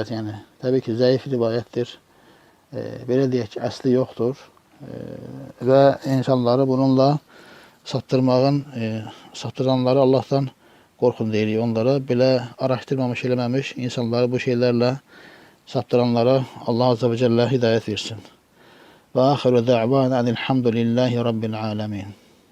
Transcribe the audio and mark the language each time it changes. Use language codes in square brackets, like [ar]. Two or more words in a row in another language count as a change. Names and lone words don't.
[az] yəni təbii ki, zəif rivayətdir. Belə deyək ki, əsli yoxdur. Və insanları bununla saptıranları Allah'tan qorxun deyirik onlara. Belə araşdırmamış, eləməmiş insanları bu şeylərlə saptıranlara Allah [ar] عز وجل [az] hidayət versin. [ar] Və آخر دعوانا أن الحمد لله رب العالمين.